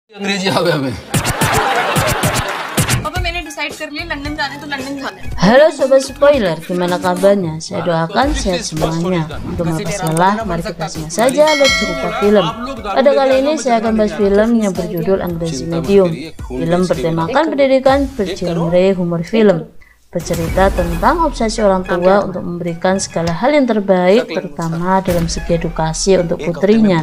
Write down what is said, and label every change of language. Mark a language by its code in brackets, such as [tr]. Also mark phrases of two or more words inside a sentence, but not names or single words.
[hi] अंग्रेजी आ गया मैं। पापा मैंने डिसाइड कर लिया लंदन जाना है तो लंदन जाना है। [id] Halo Sobat Spoiler, gimana kabarnya? Saya doakan sehat semuanya. Untuk mempersalah, mari kita simak saja lihat cerita film. Pada kali ini saya akan bahas film yang berjudul Anggresi Medium. Film bertemakan pendidikan bergenre humor film. Bercerita tentang obsesi orang tua untuk memberikan segala hal yang terbaik, terutama dalam segi edukasi untuk putrinya.